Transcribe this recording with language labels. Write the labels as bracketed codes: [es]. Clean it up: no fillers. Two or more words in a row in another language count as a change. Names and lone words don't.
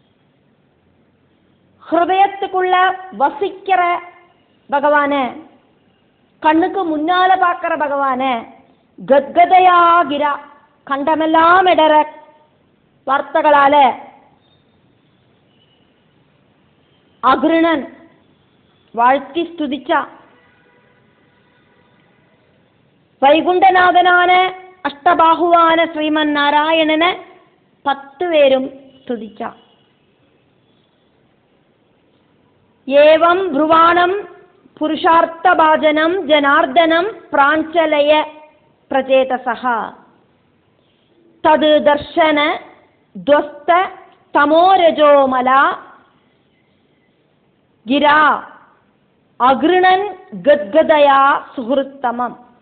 [ta] ஹிருதயத்துக்குள்ள வசிக்கிற பகவான கண்ணுக்கு முன்னால பார்க்கிற பகவான கத்கதையா கிரா கண்டமெல்லாம் இடற வார்த்தைகளால அகிருணன் வாழ்த்தி ஸ்துதிச்சா. [ml] വൈകുണ്ഠനാഥനാണ് അഷ്ടബാഹുവാണ് ശ്രീമൻ നാരായണന് 10 പേരും സ്തുതിച്ച. [sa] ഏവം ബ്രുവാണം പുരുഷാർത്ഥഭാജനം ജനാർദ്ദനം പ്രാഞ്ചലയ പ്രചേതസഃ തത് ദർശന ധ്വസ്ത തമോരജോമല ഗിരാ അഗൃണൻ ഗദ്ഗദയാ സുഹൃത്തമം.